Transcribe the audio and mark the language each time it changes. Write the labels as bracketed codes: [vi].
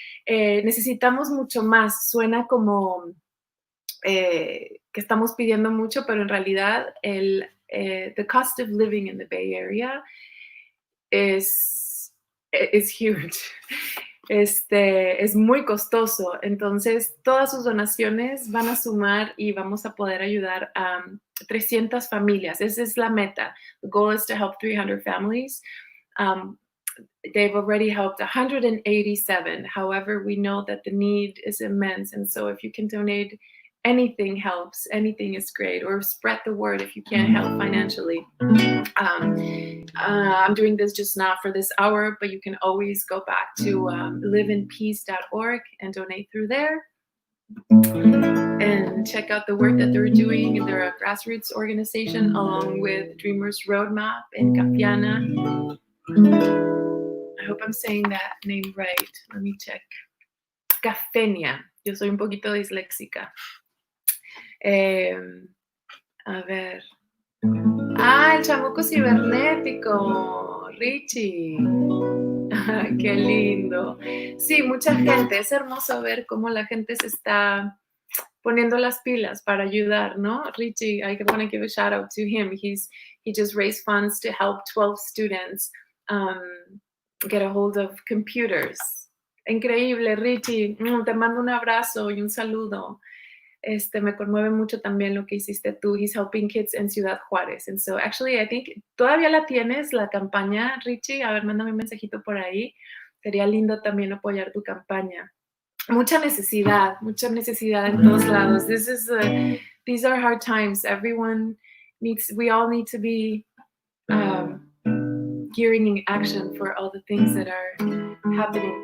[es] Necesitamos mucho más. Suena como que estamos pidiendo mucho, pero en realidad [en] the cost of living in the Bay Area is huge. [es] Es muy costoso, entonces todas sus donaciones van a sumar y vamos a poder ayudar a 300 familias. Esa es la meta. [en] The goal is to help 300 families. They've already helped 187. However, we know that the need is immense, and so if you can donate, anything helps. Anything is great. Or spread the word if you can't help financially. I'm doing this just not for this hour, but you can always go back to liveinpeace.org and donate through there and check out the work that they're doing. They're a grassroots organization along with Dreamers Roadmap in Capiana. I hope I'm saying that name right. Let me check. Cafenia. [es] Yo soy un poquito disléxica. A ver. Ah, el chamuco cibernético, Richie. Qué lindo. Sí, mucha gente. Es hermoso ver cómo la gente se está poniendo las pilas para ayudar, ¿no? [en] Richie, I want to give a shout out to him. He just raised funds to help 12 students get a hold of computers. [es] Increíble, Richie. Te mando un abrazo y un saludo. Me conmueve mucho también lo que hiciste tú. [en] He's helping kids en Ciudad Juárez. And so actually, I think, [es] ¿todavía la tienes, la campaña, Richie? A ver, mándame un mensajito por ahí. Sería lindo también apoyar tu campaña. Mucha necesidad en todos lados. [en] These are hard times. We all need to be gearing in action for all the things that are happening.